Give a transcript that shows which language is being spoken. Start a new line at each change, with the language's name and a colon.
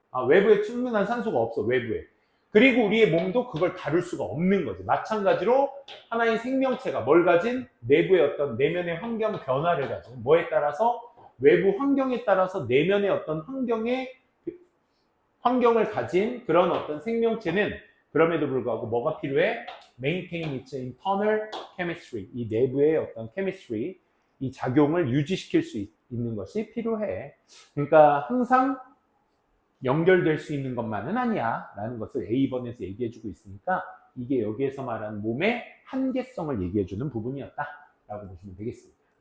Korean: 외부에 충분한 산소가 없어. 외부에. 그리고 우리의 몸도 그걸 다룰 수가 없는 거지. 마찬가지로 하나의 생명체가 뭘 가진? 내부의 어떤 내면의 환경 변화를 가진 뭐에 따라서? 외부 환경에 따라서 내면의 어떤 환경을 가진 그런 어떤 생명체는 그럼에도 불구하고 뭐가 필요해?
English: Maintain its internal chemistry.
Korean: 이 내부의 어떤 chemistry, 이 작용을 유지시킬 수 있는 것이 필요해. 그러니까 항상 연결될 수 있는 것만은 아니야 라는 것을 A번에서 얘기해주고 있으니까 이게 여기에서 말하는 몸의 한계성을 얘기해주는 부분이었다 라고 보시면 되겠습니다.